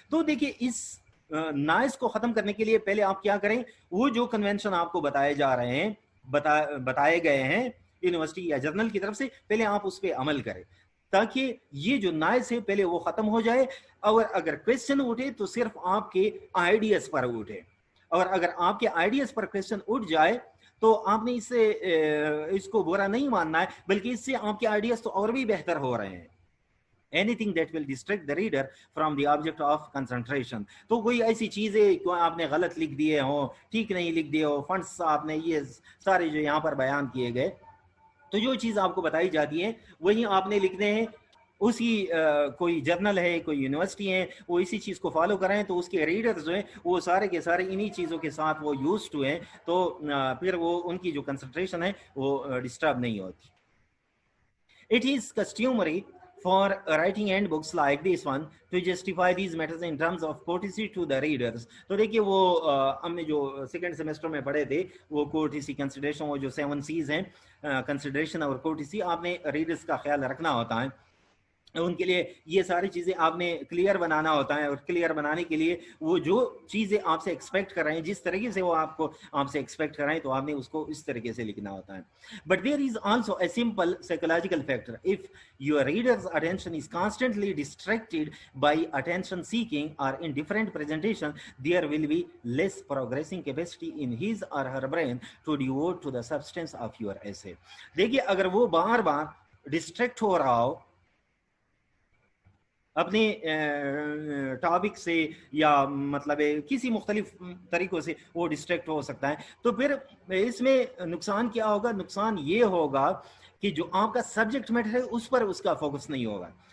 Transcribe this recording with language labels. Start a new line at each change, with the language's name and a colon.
Urdu: تو دیکھیے اس نائز کو ختم کرنے کے لیے پہلے آپ کیا کریں, وہ جو کنونشن آپ کو بتائے جا رہے ہیں, بتائے گئے ہیں یونیورسٹی یا جرنل کی طرف سے, پہلے آپ اس پہ عمل کریں تاکہ یہ جو نائز ہے پہلے وہ ختم ہو جائے. اور اگر کویسچن اٹھے تو صرف آپ کے آئیڈیاز پر اٹھے, اور اگر آپ کے آئیڈیاز پر کویسچن اٹھ جائے تو آپ نے اس کو برا نہیں ماننا ہے, بلکہ اس سے آپ کے آئیڈیاز تو اور بھی بہتر ہو رہے ہیں.
English: Anything that will distract the reader from the object of concentration.
Urdu: تو کوئی ایسی چیزیں آپ نے غلط لکھ دیے ہوں, ٹھیک نہیں لکھ دیے ہو, فنڈس آپ نے یہ سارے جو یہاں پر بیان کیے گئے, تو جو چیز آپ کو بتائی جاتی ہے وہی آپ نے لکھنے ہیں. اسی کوئی جرنل ہے, کوئی یونیورسٹی ہے, وہ اسی چیز کو فالو کریں تو اس کے ریڈرز جو ہیں وہ سارے کے سارے انہی چیزوں کے ساتھ وہ یوز ٹو ہیں, تو پھر وہ ان کی جو کنسنٹریشن ہے وہ ڈسٹرب نہیں ہوتی.
English: It is customary for writing handbooks like this one to justify these matters in terms of courtesy to the readers.
Urdu: تو دیکھیے وہ ہم نے جو سیکنڈ سیمسٹر میں پڑھے تھے وہ courtesy, consideration, وہ جو 7 C's ہیں, consideration اور courtesy, آپ نے ریڈرز کا خیال رکھنا ہوتا ہے. ان کے لیے یہ ساری چیزیں آپ نے کلیئر بنانا ہوتا ہے, اور کلیئر بنانے کے لیے وہ جو چیزیں آپ سے ایکسپیکٹ کر رہے ہیں, جس طریقے سے وہ آپ سے ایکسپیکٹ کر رہے ہیں, تو آپ نے اس کو اس طریقے سے لکھنا ہوتا ہے.
English: But there is also a simple psychological factor. If your readers attention is constantly distracted by attention seeking or indifferent presentation, there will be less progressing capacity in his or her brain to devote to the substance of your essay.
Urdu: دیکھیے اگر وہ بار بار distract ہو رہا ہو اپنے topic سے, یا مطلب کسی مختلف طریقوں سے وہ ڈسٹریکٹ ہو سکتا ہے, تو پھر اس میں نقصان کیا ہوگا؟ نقصان یہ ہوگا کہ جو آپ کا سبجیکٹ میٹر ہے اس پر اس کا فوکس نہیں ہوگا.